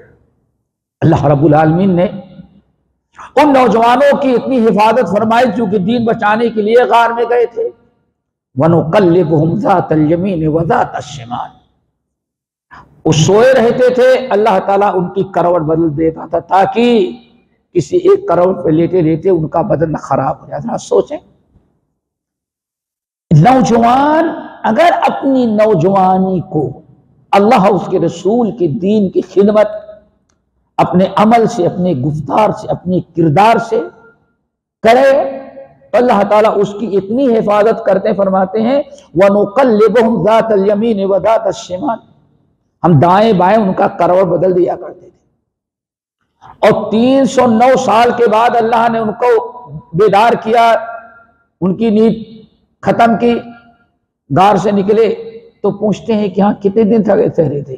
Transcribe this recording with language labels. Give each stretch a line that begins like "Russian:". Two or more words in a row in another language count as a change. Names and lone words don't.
Urdu: اللہ رب العالمین نے ان نوجوانوں کی اتنی حفاظت فرمائی کیونکہ دین بچانے کے لیے غار میں گئے تھے.
Arabic: ونقلبهم ذات اليمين وذات الشمال,
Urdu: وہ سوئے رہتے تھے، اللہ تعالیٰ ان کی کروٹ بدل دیتا تھا تاکہ کسی ایک کروٹ پہ لیٹے لیٹے ان کا بدن خراب ہو جاتا. سوچیں، نوجوان اگر اپنی نوجوانی کو اللہ اس کے رسول کے دین کی خدمت اپنے عمل سے، اپنے گفتار سے، اپنے کردار سے کرے تو اللہ تعالیٰ اس کی اتنی حفاظت کرتے فرماتے ہیں
Arabic: ونقلبهم ذات اليمين وذات الشمال,
Urdu: ہم دائیں بائیں ان کا کروٹ بدل دیا کرتے تھے. اور 309 سال کے بعد اللہ نے ان کو بیدار کیا، ان کی نیند ختم کی، غار سے نکلے تو پوچھتے ہیں کہ ہاں کتنے دن تک ٹھہرے تھے?